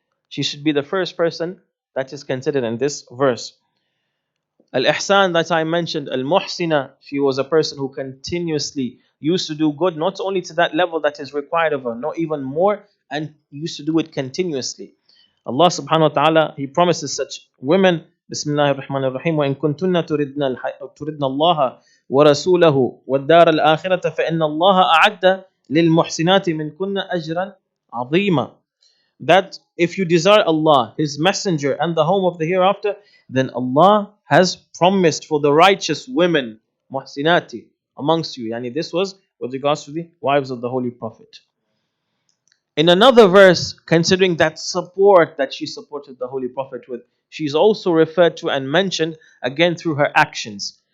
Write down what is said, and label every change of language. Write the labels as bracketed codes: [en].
[en] She should be the first person that is considered in this verse. Al-Ihsan that I mentioned, Al-Muhsina, she was a person who continuously used to do good, not only to that level that is required of her, not even more, and used to do it continuously. [ar] Allah subhanahu wa ta'ala, [en] He promises such women, [ar] Bismillahir Rahmanir Rahim, وَإِن كُنتُنَّ تُرِدْنَ اللَّهَ وَرَسُولَهُ وَالدَّارَ الْآخِرَةَ فَإِنَّ اللَّهَ أَعَدَّ لِلْمُحْسِنَاتِ مِنْكُنَّ أَجْرًا عَظِيمًا. [en] That if you desire Allah, His Messenger, and the home of the hereafter, then Allah has promised for the righteous women, muhsinati, amongst you. Yani this was with regards to the wives of the Holy Prophet. In another verse, considering that support that she supported the Holy Prophet with, she's also referred to and mentioned again through her actions.